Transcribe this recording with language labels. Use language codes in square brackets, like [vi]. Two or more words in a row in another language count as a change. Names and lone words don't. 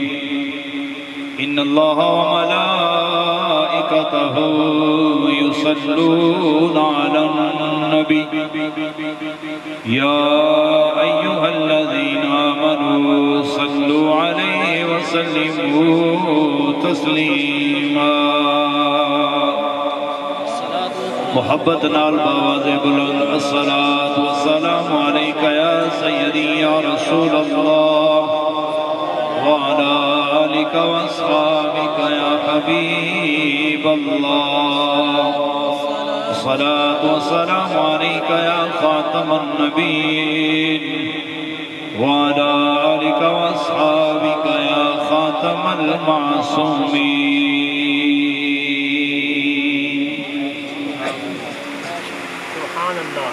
[ar] إن الله وملائكته يصلون على النبي يا أيها الذين آمنوا صلوا عليه وسلموا تسليما. [pa] محبت نال باواز بلند [ar] الصلاة والسلام عليك يا سيدي يا رسول الله وعلى آلك وأصحابك يا حبيب الله. الصلاة والسلام عليك يا خاتم النبيين وعلى آلك وأصحابك يا خاتم المعصومين. سبحان الله.